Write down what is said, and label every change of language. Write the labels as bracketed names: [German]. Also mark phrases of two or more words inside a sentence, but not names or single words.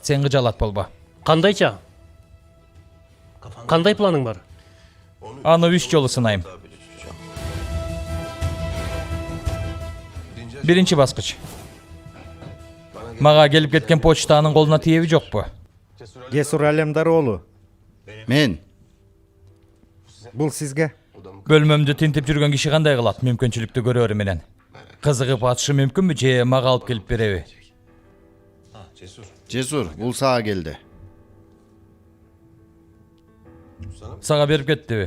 [Kyrgyz] Сен кыжалат болбо. Кандайча? Кандай планың бар? Аны 3 жолу сынайм. Биринчи баскыч. Мага келип кеткен почтанын колуна тиеби жокпу? Cesur Alemdar oğlu. Мен. Бул сизге. Бөлмөмдү тинтип жүргөн киши кандай кылат мүмкүнчүлүктү көрөөрү менен? Кызыгып атышы мүмкүнбү же мага алып келип береби? Cesur, бул сага келди. Сага берип кеттиби?